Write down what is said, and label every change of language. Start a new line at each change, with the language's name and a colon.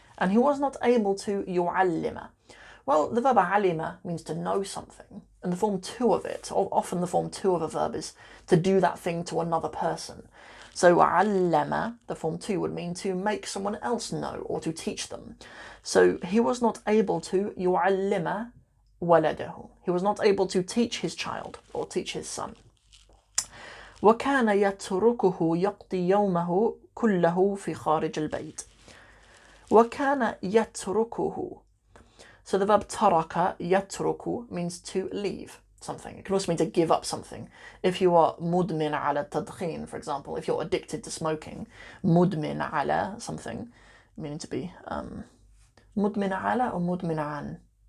English: And he was not able to يعلم. Well, the verb alima means to know something, and the form 2 of it, or often the form 2 of a verb, is to do that thing to another person. So allama, the form 2, would mean to make someone else know or to teach them. So he was not able to
Arabic: يعلم ولده.
English: He was not able to teach his child or teach his son.
Arabic: وكان يتركه يقضي يومه كله في خارج البيت. وكان يتركه.
English: So the verb taraka, yatruku, means to leave something. It can also mean to give up something. If you are mudmin ala tadkhin, for example, if you're addicted to smoking, mudmin ala something, meaning to be mudmin ala or mudmin an?